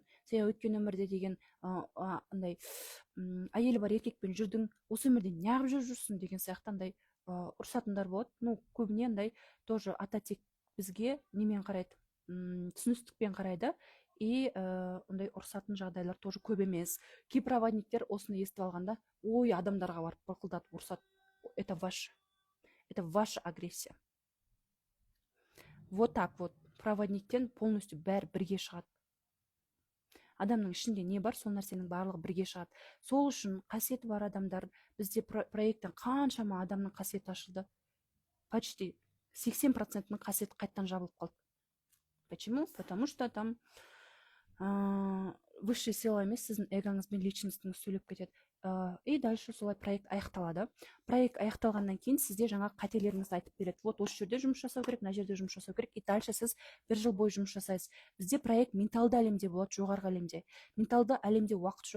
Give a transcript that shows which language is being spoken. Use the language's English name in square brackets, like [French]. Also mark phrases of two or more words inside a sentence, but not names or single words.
[Kazakh] Сен өткен өмірде деген андай әйелі бар еркекпен жүрдің, осы өмірде неғып жүрсің деген сияқты андай ұрсатындар болады. Ну, көбіне андай тоже ата тек бізге немен қарайды, түсіністікпен қарайды, и ондай ұрсатын жағдайлар тоже көп емес. Кей проводниктер осыны естіп алғанда, ой, адамдарға барып бұрқылдатып ұрсады. [Russian] Это ваша агрессия. Вот так вот. [Kazakh] Проводниктен полностью бәрі бірге шығады. Адамның ішінде не бар, сол нәрсенің барлығы бірге шығады. Сол үшін қасиеті бар адамдар, бізде проекттен қаншама адамның қасиеті ашылды. Почти 80%-ның қасиеті қайттан жабылып қалды. [Russian] Почему? Потому что там высшая сила [Kazakh] емес, сіздің эгоңызбен личностыңыз сөйлеп кетеді. [Russian] И дальше [Kazakh] солай проект аяқталады. Проект аяқталғаннан кейін сізде жаңа қателеріңізді айтып береді. Вот осы жерде жұмыс жасау керек, мына жерде жұмыс жасау керек. [Russian] И дальше [Kazakh] сіз 1 жыл бойы жұмыс жасайсыз. Бізде проект менталды әлемде болады, жоғарғы әлемде. Менталды әлемде уақыт жоқ.